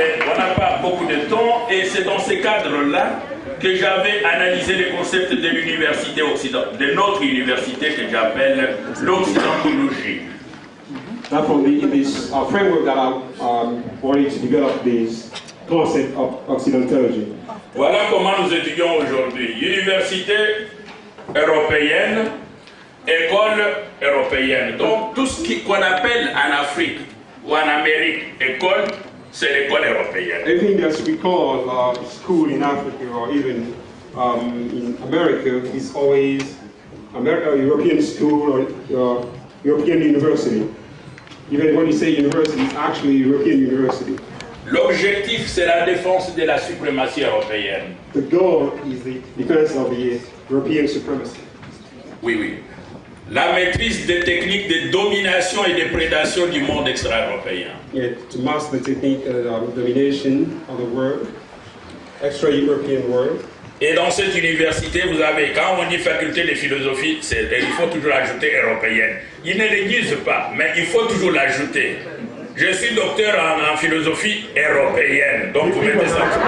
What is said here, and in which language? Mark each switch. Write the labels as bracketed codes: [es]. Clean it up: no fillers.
[fr] On n'a pas beaucoup de temps et c'est dans ces cadres-là que j'avais analysé les concepts de l'université occidentale, de notre université que j'appelle l'occidentologie. [en] Therefore, in this framework that I wanted to develop this concept of occidentology. [fr] Voilà comment nous étudions aujourd'hui. Université européenne, école européenne. Donc tout ce qu'on appelle en Afrique ou en Amérique école, c'est l'école européenne. [en] Everything that we call school in Africa or even in America is always European school or European university. Even when you say university, it's actually European university. [fr] L'objectif, c'est la défense de la suprématie européenne. [en] The goal is the defense of the European supremacy. [fr] Oui, oui. La maîtrise des techniques de domination et de prédation du monde extra-européen. [en] Yeah, to master the technique of domination of the world, extra-European world. [fr] Et dans cette université, vous avez, quand on dit faculté de philosophie, il faut toujours ajouter européenne. Ils ne le disent pas, mais il faut toujours l'ajouter. Je suis docteur en philosophie européenne, donc vous mettez ça.